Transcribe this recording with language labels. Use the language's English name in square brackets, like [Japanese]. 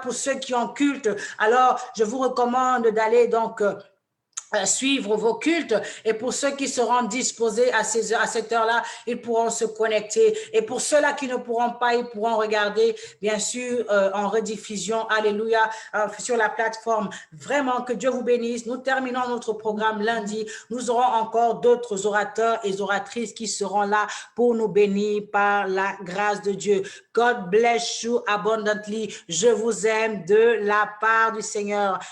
[French] Pour ceux qui ont culte, alors je vous recommande d'aller donc suivre vos cultes, et pour ceux qui seront disposés à cette heure-là, ils pourront se connecter, et pour ceux-là qui ne pourront pas, ils pourront regarder bien sûr en rediffusion, alléluia, sur la plateforme. Vraiment, que Dieu vous bénisse. Nous terminons notre programme lundi. Nous aurons encore d'autres orateurs et oratrices qui seront là pour nous bénir par la grâce de Dieu. [English] God bless you abundantly. [French] Je vous aime de la part du Seigneur.